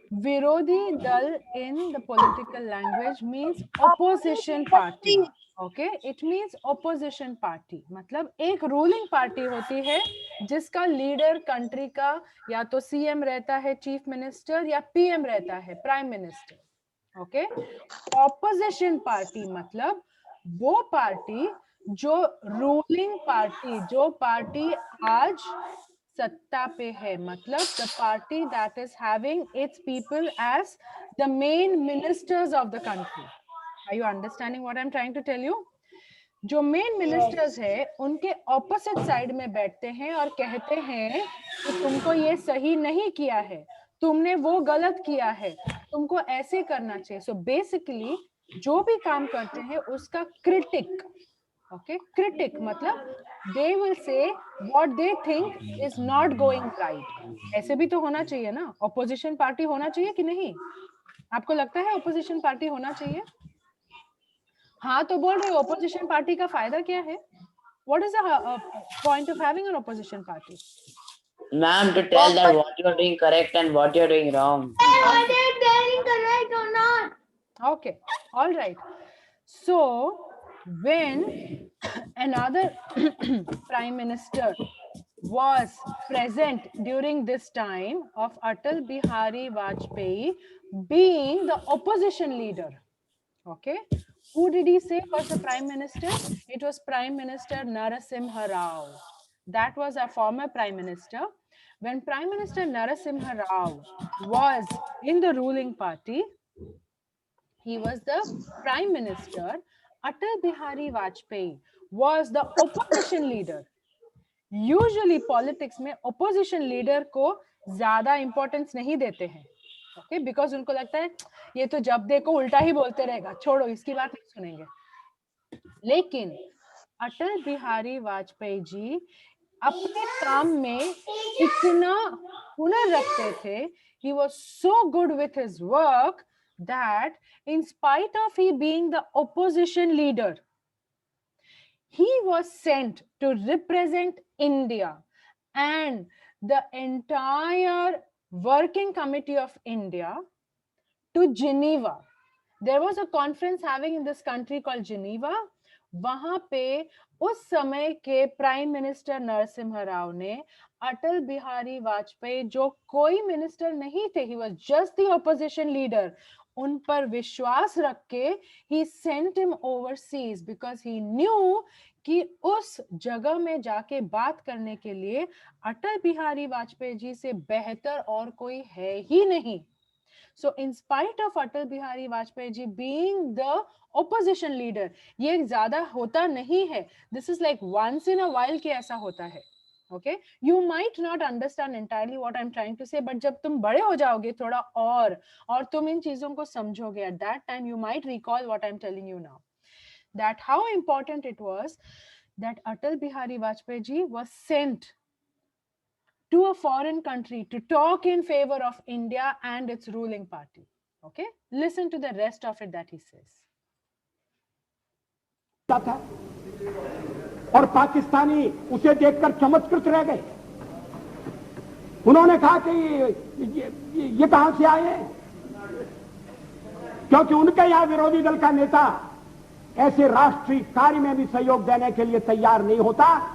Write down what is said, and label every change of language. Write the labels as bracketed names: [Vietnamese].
[English] Virodhi dal in the political language means opposition party. Okay, it means opposition party. [Hindi] मतलब एक ruling party होती है जिसका leader country का या तो CM रहता है, chief minister, या PM रहता है, prime minister. [English] Okay, opposition party [Hindi] मतलब वो पार्टी जो रूलिंग पार्टी, जो पार्टी आज सत्ता पे है, मतलब [English] the party that is having its people as the main ministers of the country. Are you understanding what I'm trying to tell you? [Hindi] जो मेन मिनिस्टर्स है उनके ऑपोजिट साइड में बैठते हैं और कहते हैं कि तुमको ये सही नहीं किया है, तुमने वो गलत किया है, तुमको ऐसे करना चाहिए. सो बेसिकली जो भी काम करते हैं उसका क्रिटिक. [English] Okay, critic मतलब they will say what they think is not going right. [Hindi] ऐसे भी तो होना चाहिए ना, ऑपोजिशन पार्टी होना चाहिए कि नहीं? आपको लगता है ऑपोजिशन पार्टी होना चाहिए? हाँ तो बोल रहे हो, ऑपोजिशन पार्टी का फायदा क्या है? [English] What is the point of having an opposition party? Ma'am, to tell that what you are doing correct and what you are doing wrong. Are they telling correct or not? Okay, all right. So when another prime minister was present during this time of Atal Bihari Vajpayee being the opposition leader? Okay. Who did he say was the prime minister? It was Prime Minister Narasimha Rao. That was our former prime minister. When Prime Minister Narasimha Rao was in the ruling party, he was the prime minister. Atal Bihari Vajpayee was the opposition leader. [Hindi] Usually politics में opposition leader को ज्यादा importance नहीं देते हैं, okay, because उनको लगता है ये तो जब देखो उल्टा ही बोलते रहेगा, छोड़ो इसकी बात नहीं सुनेंगे. लेकिन अटल बिहारी वाजपेयी जी अपने काम में इतना हुनर रखते थे, [English] he was so good with his work that in spite of he being the opposition leader, he was sent to represent India and the entire working committee of India to Geneva. There was a conference having in this country called Geneva. [Hindi] वहां पे उस समय के prime minister Narasimha Rao ने अटल बिहारी वाजपेयी, जो कोई minister नहीं थे, [English] he was just the opposition leader, [Hindi] उन पर विश्वास रख के [English] he sent him overseas because he knew [Hindi] कि उस जगह में जाके बात करने के लिए अटल बिहारी वाजपेयी जी से बेहतर और कोई है ही नहीं. [English] So in spite of Atal Bihari Vajpayee ji being the opposition leader, [Hindi] ये ज्यादा होता नहीं है. [English] This is like once in a while [Hindi] कि ऐसा होता है. [English] Okay, you might not understand entirely what I'm trying to say, but [Hindi] जब तुम बड़े हो जाओगे थोड़ा और तुम इन चीजों को समझोगे, [English] at that time you might recall what I'm telling you now. That how important it was that Atal Bihari Vajpayee ji was sent to a foreign country to talk in favor of India and its ruling party. Okay, listen to the rest of it that he says. [Hindi] और पाकिस्तानी उसे देखकर चमत्कृत रह गए. उन्होंने कहा कि ये कहां से आए, क्योंकि उनके यहां विरोधी दल का नेता ऐसे राष्ट्रीय कार्य में भी सहयोग देने के लिए तैयार नहीं होता.